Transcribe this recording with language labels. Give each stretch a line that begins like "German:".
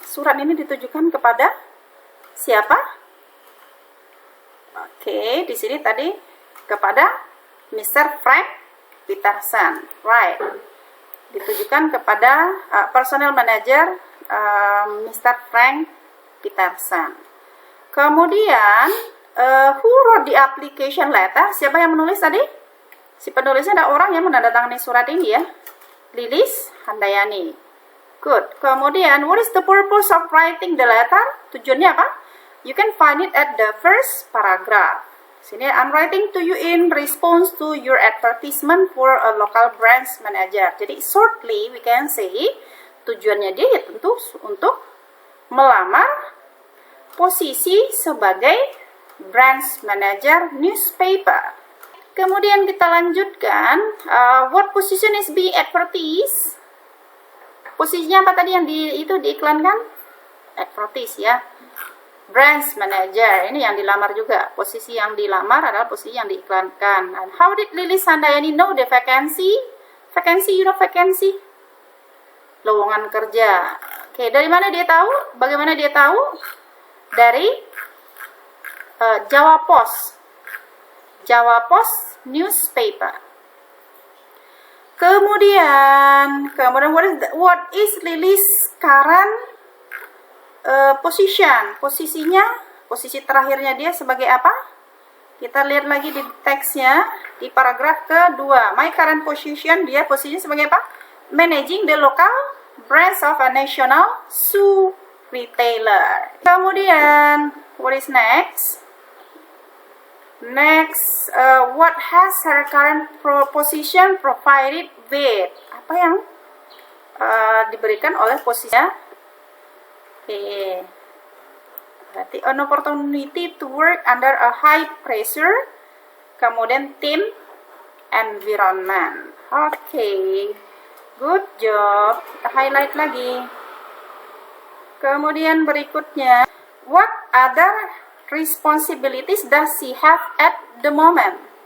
Indonesian: Surat ini ditujukan kepada siapa? Oke, di sini tadi kepada Mr. Frank Peterson, right? Ditujukan kepada personal manager Mr. Frank Peterson. Kemudian
English: who wrote the application letter?
Indonesian: Siapa yang menulis tadi? Si penulisnya ada orang yang menandatangani surat ini ya, Lilis Handayani.
English: Good. Kemudian, what is the purpose of writing the letter?
Indonesian: Tujuannya apa?
English: You can find it at the first paragraph. Sini, I'm writing to you in response to your advertisement for a local branch manager.
Indonesian: Jadi,
English: shortly we can say,
Indonesian: tujuannya dia ya tentu untuk melamar posisi sebagai branch manager newspaper. Kemudian kita lanjutkan,
English: what position is being advertised?
Indonesian: Posisinya apa tadi yang diiklankan? Advertise ya. Branch manager, ini yang dilamar juga. Posisi yang dilamar adalah posisi yang diiklankan.
English: And how did Lilis Handayani know the vacancy? Vacancy, you know vacancy?
Indonesian: Lowongan kerja. Oke, dari mana dia tahu? Bagaimana dia tahu? Dari Jawa Post.
English: Jawa Post newspaper. Kemudian what is Lilis current position?
Indonesian: Posisi terakhirnya dia sebagai apa? Kita lihat lagi di teksnya di paragraf kedua.
English: My current position,
Indonesian: dia posisinya sebagai apa?
English: Managing the local branch of a national shoe retailer. Kemudian what is next? Next, what has her current position provided with?
Indonesian: Apa yang diberikan oleh posisinya? Oke.
English: Berarti an opportunity to work under a high pressure.
Indonesian: Kemudian
English: team environment.
Indonesian: Oke.
English: Good job.
Indonesian: Kita highlight lagi. Kemudian berikutnya,
English: what other responsibilities does she have at the moment?